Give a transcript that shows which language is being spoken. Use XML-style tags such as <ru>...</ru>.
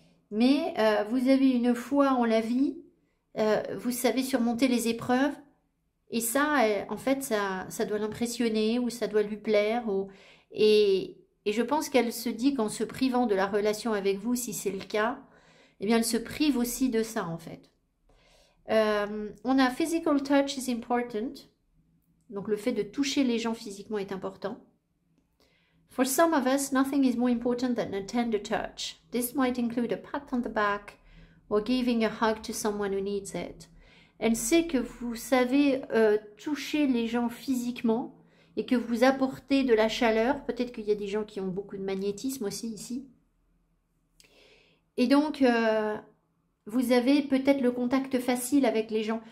<fr>Mais vous avez une foi en la vie, vous savez surmonter les épreuves. Et ça, en fait, ça doit l'impressionner ou ça doit lui plaire. Et je pense qu'elle se dit qu'en se privant de la relation avec vous, si c'est le cas, eh bien, elle se prive aussi de ça, en fait.</fr> <en>On a physical touch is important. Donc, le fait de toucher les gens physiquement est important. For some of us, nothing is more important than a tender touch. This might include a pat on the back or giving a hug to someone who needs it.</en> <fr>Elle sait que vous savez toucher les gens physiquement et que vous apportez de la chaleur. Peut-être qu'il y a des gens qui ont beaucoup de magnétisme aussi ici. Et donc, vous avez peut-être le contact facile avec les gens.</fr>